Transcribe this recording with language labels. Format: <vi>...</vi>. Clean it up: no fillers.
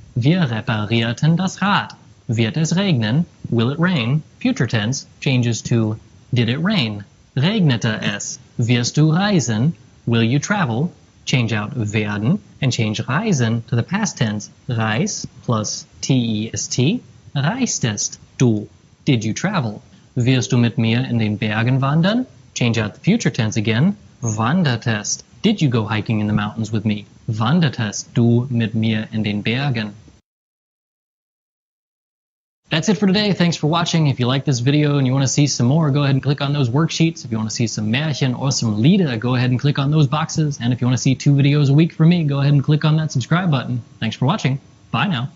<de>Wir reparierten das Rad. Wird es regnen?</de> <en>Will it rain? Future tense changes to did it rain?</en> <de>Regnete es? Wirst du reisen?</de> <en>Will you travel? Change out werden and change reisen to the past tense. Reis plus test.</en> <de>Reistest du?</de> <en>Did you travel?</en> <de>Wirst du mit mir in den Bergen wandern?</de> <en>Change out the future tense again. Wandertest. Did you go hiking in the mountains with me?</en> <de>Wandertest du mit mir in den Bergen?</de> <en>That's it for today. Thanks for watching. If you like this video and you want to see some more, go ahead and click on those worksheets. If you want to see some Märchen or some Lieder, go ahead and click on those boxes. And if you want to see 2 videos a week from me, go ahead and click on that subscribe button. Thanks for watching. Bye now.</en>